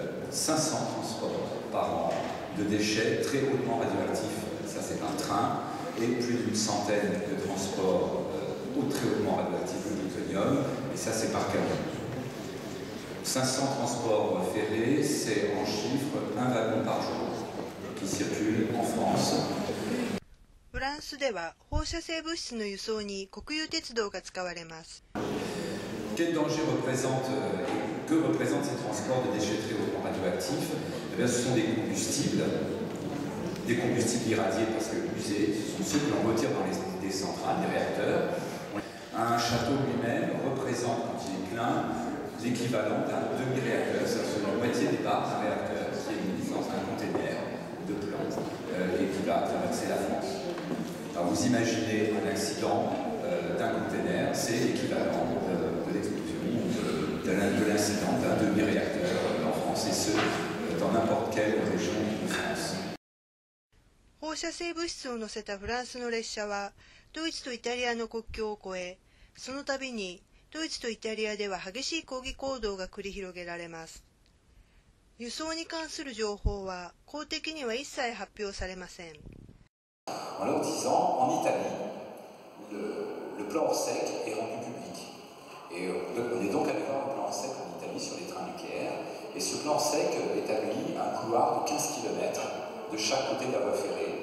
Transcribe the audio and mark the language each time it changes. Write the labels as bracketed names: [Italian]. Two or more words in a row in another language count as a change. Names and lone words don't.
[French] 500 transports par an de déchets très hautement radioactifs. Ça, c'est un train, et plus d'une centaine de transports très hautement radioactifs de plutonium, et ça, c'est par camion. 500 transports ferrés, c'est en chiffre un wagon par jour qui circule en France. [Japanese] フランスでは放射性物質の輸送に国有鉄道が使われます。 [French] Quel danger que représentent ces transports de déchets très hautement radioactifs? Eh bien, ce sont des combustibles irradiés parce que usés, ce sont ceux que l'on retire dans des centrales, des réacteurs. Un château lui-même représente, quand il est plein, l'équivalent d'un demi-réacteur, c'est-à-dire la moitié des parts d'un réacteur qui est mis dans un conteneur de plomb et qui va traverser la France. Alors vous imaginez un accident d'un conteneur, c'est l'équivalent de l'explosion de l'incident d'un demi-réacteur en France, et ce, dans n'importe quelle région de France. [Japanese] 放射性物質を乗せたフランスの列車はドイツとイタリアの国境を越え、その度にドイツとイタリアでは激しい抗議行動が繰り広げられます。輸送に関する情報は公的には一切発表されません。 [French] En leur disant, en Italie, le plan Orsec est rendu public. Et on est donc allé voir le plan Orsec en Italie sur les trains nucléaires. Et ce plan Orsec établit un couloir de 15 km de chaque côté de la voie ferrée.